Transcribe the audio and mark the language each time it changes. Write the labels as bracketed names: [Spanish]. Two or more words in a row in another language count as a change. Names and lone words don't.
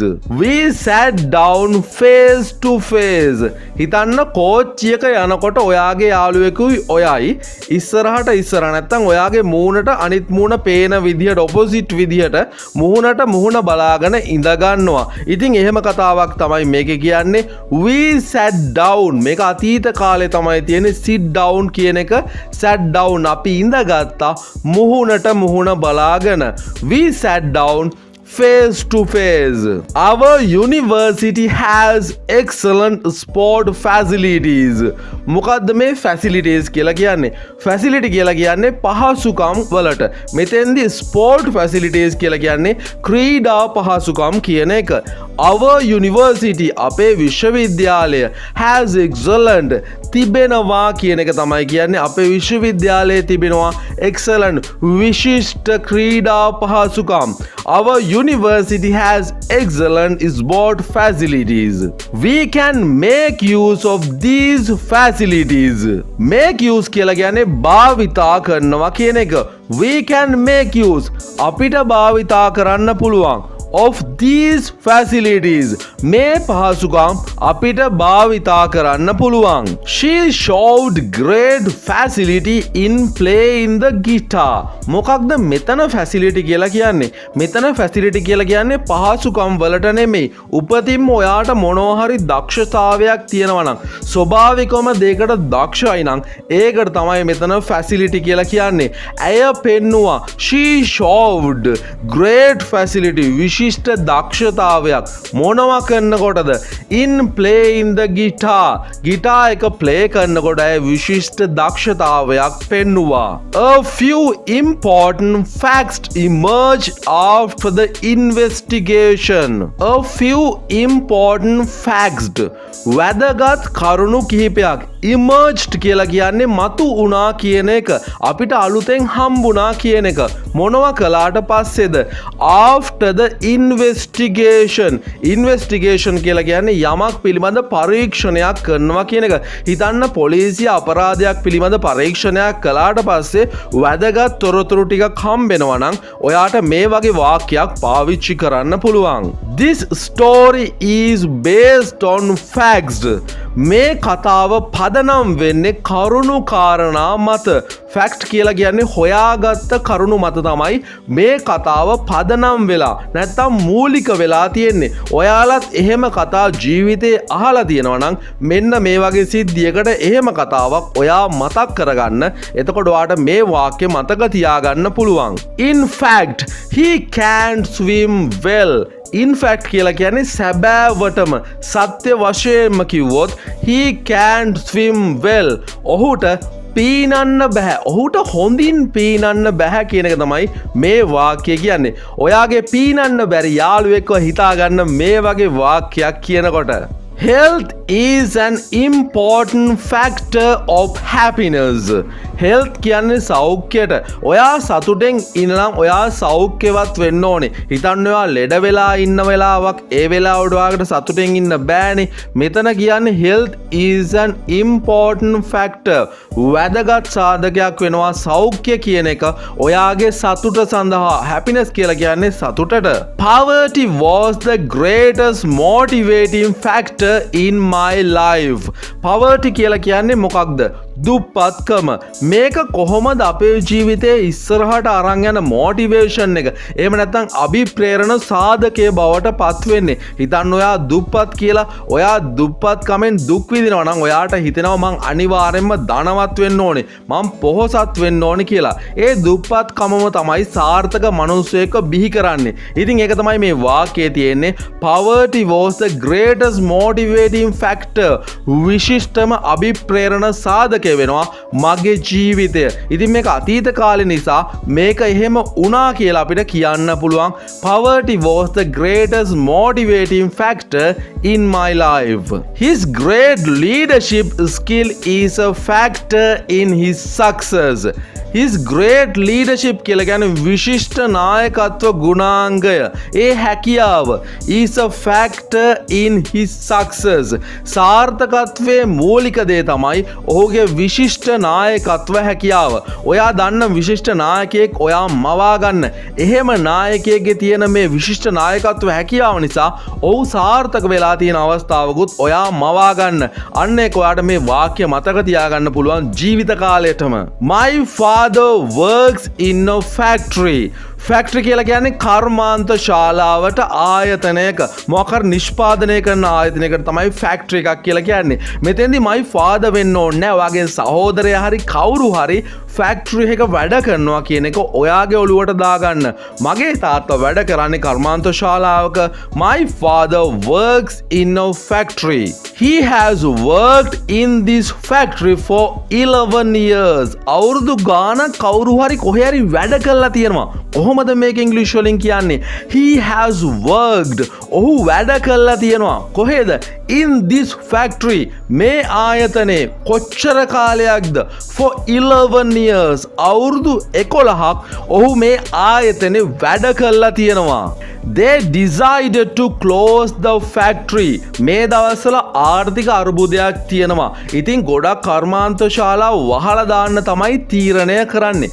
[English] We sat down face to face. [Sinhala] හිතන්න කෝච්චියක යනකොට ඔයාගේ යාළුවෙකුයි ඔයයි ඉස්සරහට ඉස්සර නැත්නම් ඔයාගේ මූණට අනිත් මූණ පේන විදිහට ඔපොසිට් විදිහට මුහුණට මුහුණ බලාගෙන ඉඳ ගන්නවා. ඉතින් එහෙම කතාවක් තමයි මේකේ කියන්නේ. [English] We sat down. [Sinhala] මේක අතීත කාලේ තමයි තියෙන්නේ. [English] sit down [Sinhala] කියන එක [English] sat down [Sinhala] අපි ඉඳගත්තා මුහුණට මුහුණ බලාගෙන. [English] We sat down face to face. Our university has excellent sport facilities. [Sinhala] මොකද්ද මේ facilities කියලා කියන්නේ? facility කියලා කියන්නේ පහසුකම් වලට. මෙතෙන්දී [English] sport facilities [Sinhala] කියලා කියන්නේ ක්‍රීඩා පහසුකම් කියන එක. [English] Our university [Sinhala] අපේ විශ්වවිද්‍යාලය [English] has excellent [Sinhala] තිබෙනවා කියන එක තමයි කියන්නේ. අපේ විශ්වවිද්‍යාලයේ තිබෙනවා excellent විශිෂ්ට ක්‍රීඩා පහසුකම්. [English] Our university has excellent sport facilities. We can make use of these facilities. Make use [Sinhala] කියලා කියන්නේ භාවිතා කරනවා කියන එක. [English] We can make use [Sinhala] අපිට භාවිතා කරන්න පුළුවන් [English] of these facilities. [Sinhala] මේ පහසුකම් අපිට භාවිතා කරන්න පුළුවන්. [English] She showed great facility in playing the guitar. [Sinhala] මොකක්ද මෙතන facility කියලා කියන්නේ? මෙතන facility කියලා කියන්නේ පහසුකම් වලට නෙමෙයි. උපතින්ම ඔයාට මොනවා හරි දක්ෂතාවයක් තියෙනවා නම් ස්වභාවිකවම දෙයකට දක්ෂයි නම් ඒකට තමයි මෙතන facility කියලා කියන්නේ. ඇය පෙන්නුවා [English] she showed great facility [Sinhala] විශිෂ්ට දක්ෂතාවයක් මොනවා කරනකොටද [English] in playing the guitar [Sinhala] ගිටාර් එක play කරනකොට ඇය විශිෂ්ට දක්ෂතාවයක් පෙන්නුවා. [English] A few important facts emerged after the investigation. A few important facts [Sinhala] වැදගත් කරුණු කිහිපයක් emerged කියලා කියන්නේ මතු වුණා කියන එක අපිට අලුතෙන් හම්බුණා කියන එක මොනවා කළාට පස්සේද [English] after the investigation [Sinhala] කියලා කියන්නේ යමක් පිළිබඳ පරීක්ෂණයක් කරනවා කියන එක හිතන්න පොලිසිය අපරාධයක් පිළිබඳ පරීක්ෂණයක් කළාට පස්සේ වැදගත් තොරතුරු ටිකක් හම්බෙනවා නම් ඔයාට මේ වගේ වාක්‍යයක් පාවිච්චි කරන්න පුළුවන්. [English] This story is based on facts. [Sinhala] මේ කතාව පදනම් වෙන්නේ කරුණු කාරණා මත. ෆැක්ට් කියලා කියන්නේ හොයාගත්ත කරුණු මත තමයි මේ කතාව පදනම් වෙලා නැත්තම් මූලික වෙලා තියෙන්නේ. ඔයාලත් එහෙම කතා ජීවිතේ අහලා තියෙනවා නම් මෙන්න මේ වගේ සිද්ධියකට එහෙම කතාවක් ඔයා මතක් කරගන්න. එතකොට ඔයාට මේ වාක්‍ය මතක තියාගන්න පුළුවන්. [English] In fact, he can't swim well. In fact [Sinhala] කියලා කියන්නේ සැබෑවටම සත්‍ය වශයෙන්ම කිව්වොත් [English] he can't swim well. [Sinhala] ඔහුට පීනන්න බෑ. ඔහුට හොඳින් පීනන්න බෑ කියන එක තමයි මේ වාක්‍යය කියන්නේ. ඔයාගේ පීනන්න බැරි යාළුවෙක්ව හිතාගන්න මේ වගේ වාක්‍යයක් කියනකොට. [English] Health is an important factor of happiness. [Sinhala] Health කියන්නේ සෞඛ්‍යයට. ඔයා සතුටෙන් ඉන්නනම් ඔයා සෞඛ්‍යවත් වෙන්න ඕනේ. හිතන්න ඔයා ලෙඩ වෙලා ඉන්න වෙලාවක් ඒ වෙලාවට ඔයාකට සතුටෙන් ඉන්න බෑනේ. මෙතන කියන්නේ [English] health is an important factor. [Sinhala] වැදගත් සාධකයක් වෙනවා සෞඛ්‍ය කියන එක ඔයාගේ සතුට සඳහා. happiness කියලා කියන්නේ සතුටට. [English] Poverty was the greatest motivating factor in my life. [Sinhala] Poverty කියලා කියන්නේ මොකක්ද? දුප්පත්කම. මේක කොහොමද අපේ ජීවිතයේ ඉස්සරහට අරන් යන මොටිවේෂන් එක එහෙම නැත්නම් අභිප්‍රේරණ සාධකයේ බවට පත් වෙන්නේ. හිතන්න ඔයා දුප්පත් කියලා ඔයා දුප්පත්කමෙන් දුක් විඳිනවා නම් ඔයාට හිතෙනවා මං අනිවාර්යෙන්ම ධනවත් වෙන්න ඕනේ. මං පොහොසත් වෙන්න ඕනේ කියලා. ඒ දුප්පත්කමම තමයි සාර්ථක මනුස්සයෙක්ව බිහි කරන්නේ. ඉතින් ඒක තමයි මේ වාක්‍යයේ තියෙන්නේ. [English] Poverty was the greatest motivating factor. [Sinhala] විශිෂ්ටම අභිප්‍රේරණ සාධකය වෙනවා මගේ ජීවිතය. ඉතින් මේක අතීත කාලේ නිසා මේක එහෙම වුණා කියලා අපිට කියන්න පුළුවන්. [English] Poverty was the greatest motivating factor in my life. His great leadership skill is a factor in his success. His great leadership [Sinhala] කියලා කියන්නේ විශිෂ්ට නායකත්ව ගුණාංගය. ඒ හැකියාව [English] is a factor in his success. [Sinhala] සාර්ථකත්වයේ මූලික දේ තමයි ඔහුගේ විශිෂ්ට නායකත්ව හැකියාව. ඔයා දන්න විශිෂ්ට නායකයෙක් ඔයා මවා ගන්න. එහෙම නායකයෙක්ගේ තියෙන මේ විශිෂ්ට නායකත්ව හැකියාව නිසා ඔහු සාර්ථක වෙලා තියෙන අවස්ථාවකුත් ඔයා මවා ගන්න. අන්න ඒක ඔයාට මේ වාක්‍ය මතක තියාගන්න පුළුවන් ජීවිත කාලයටම. [English] My father works in a factory. [Sinhala] ෆැක්ටරි කියලා කියන්නේ කර්මාන්ත ශාලාවට ආයතනයක මොකක් හරි නිෂ්පාදනය කරන ආයතනයකට තමයි ෆැක්ටරි එකක් කියලා කියන්නේ. මෙතෙන්දී [English] my father [Sinhala] වෙන්න ඕනේ නැහැ. ඔයාගේ සහෝදරයා හරි කවුරු හරි ෆැක්ටරි එක වැඩ කරනවා කියන එක ඔයාගේ ඔළුවට දාගන්න. මගේ තාත්තා වැඩ කරන්නේ කර්මාන්ත ශාලාවක. [English] My father works in a factory. He has worked in this factory for 11 years. [Sinhala] අවුරුදු ගානක් කවුරු හරි කොහේ හරි වැඩ කරලා තියෙනවා. කොහොමද මේක ඉංග්‍රීසි වලින් කියන්නේ? [English] He has worked. [Sinhala] ඔහු වැඩ කරලා තියෙනවා. කොහෙද? [English] In this factory. [Sinhala] මේ ආයතනයේ කොච්චර කාලයක්ද? [English] For 11 years. [Sinhala] අවුරුදු 11ක් ඔහු මේ ආයතනයේ වැඩ කරලා තියෙනවා. [English] They decided to close the factory. [Sinhala] මේ දවස්වල ආර්ථික අර්බුදයක් තියෙනවා. ඉතින් ගොඩක් කර්මාන්ත ශාලා වහලා දාන්න තමයි තීරණය කරන්නේ.